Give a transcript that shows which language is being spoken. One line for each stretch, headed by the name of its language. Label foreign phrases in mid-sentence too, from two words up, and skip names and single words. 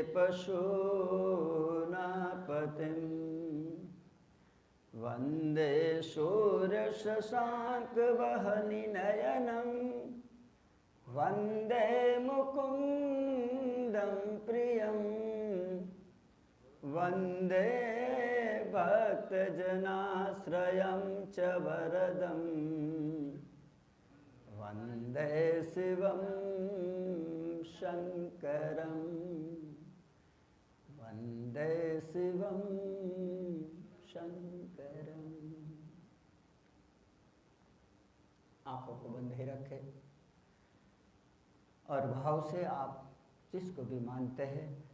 Sanskrit: પશૂનાપતિં વંદે શૂરશશાંકવહનિનયनं વંદે મુકુંદં પ્રિયં વંદે ભક્તજનાશ્રયં ચ વરદં वन्दे शिवं शङ्करं वन्दे शिवं शङ्करं।
Hindi: आंखों को बंद ही रखें और भाव से आप जिसको भी मानते हैं